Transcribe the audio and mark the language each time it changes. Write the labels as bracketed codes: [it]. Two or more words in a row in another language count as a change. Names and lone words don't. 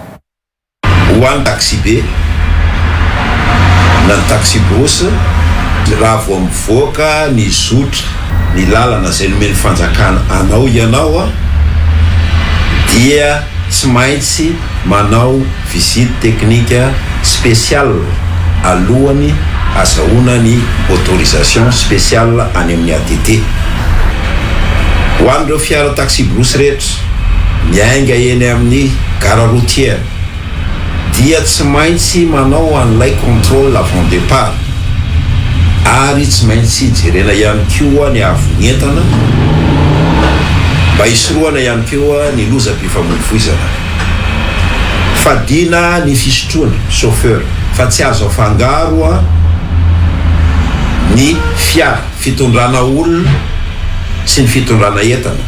[mg] ho an'ny taxi be na ny taxi borosy raha vao mivoaka ny zotra ny lalana zay nomeny fanjakana anao ianao dia tsy maintsy manao visite teknika spesial alohany azahoana ny [fr] autorisation spéciale [mg] any amin'ny ATT. Ho an'ireo fiara taxi borosy rehetra miainga eny amin'ny [fr] gare routière [mg] dia tsy maintsy manao an'ilay [fr] contrôle avant départ [mg] ary tsy maintsy jerena ihany koa ny avonyentana mba hisoroana ihany koa ny lozam-pifamoivoizana. Fadina ny fisotroana chauffeur fa tsy azo afangaro ny fiara fitondrana olona sy ny fitondrana entana.